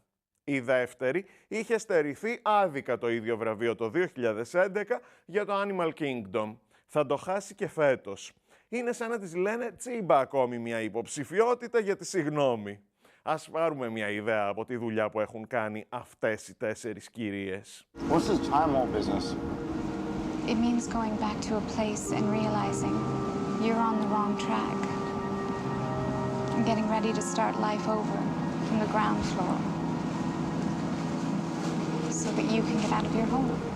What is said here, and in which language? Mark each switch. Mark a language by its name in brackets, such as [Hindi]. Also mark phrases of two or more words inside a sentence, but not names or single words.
[Greek] Η δεύτερη είχε στερηθεί άδικα το ίδιο βραβείο το 2011 για το Animal Kingdom. Θα το χάσει και φέτος. Είναι σαν να της λένε τσίμπα ακόμη μια υποψηφιότητα για τη συγγνώμη. Ας πάρουμε μια ιδέα από τη δουλειά που έχουν κάνει αυτές οι 4 κυρίες. [English] What's this time wall business? It means going back to a place and realizing you're on the wrong track. And getting ready to start life over from the ground floor. So that you can get out of your home.